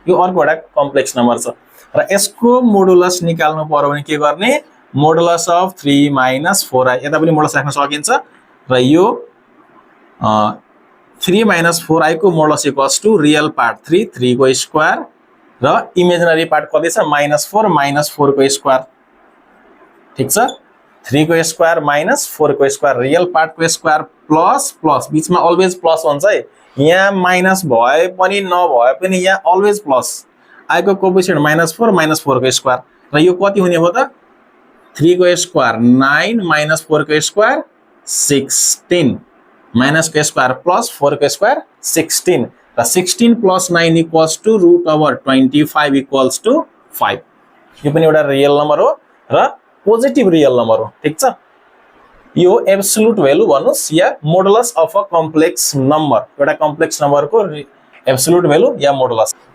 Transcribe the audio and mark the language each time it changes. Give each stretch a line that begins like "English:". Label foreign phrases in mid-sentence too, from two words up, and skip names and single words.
Nepali: यो अर्को एउटा
English: complex number
Nepali: छ र यसको मोडुलस निकाल्नु पर्यो भने के गर्ने,
English: modulus of 3 minus 4i,
Nepali: यता पनि मोडुलस राख्न सकिन्छ र यो 3 माइनस 4i को मोडुलस
English: equals to real part 3,
Nepali: 3 को स्क्वायर र
English: imaginary part
Nepali: कति छ -4 -4 को स्क्वायर, ठीक छ। 3 को स्क्वायर माइनस 4 को स्क्वायर,
English: real part
Nepali: को स्क्वायर
English: plus plus,
Nepali: बीचमा
English: always plus
Nepali: हुन्छ है, यहाँ माइनस भए पनि नभए पनि यहाँ
English: always plus,
Nepali: i को कोएफिसिएन्ट -4 को स्क्वायर र यो कति हुने हो त 3 को स्क्वायर 9 -4 को स्क्वायर 16, माइनस को स्क्वायर प्लस 4 को स्क्वायर 16 र
English: 16 plus 9 equals to √25 equals to 5.
Nepali: यो पनि एउटा
English: real number
Nepali: हो र
English: positive real number
Nepali: हो, ठीक छ। यो
English: absolute value
Nepali: भन्नुस् या
English: modulus of a complex number,
Nepali: एउटा
English: complex numberको absolute value
Nepali: या मोडुलस।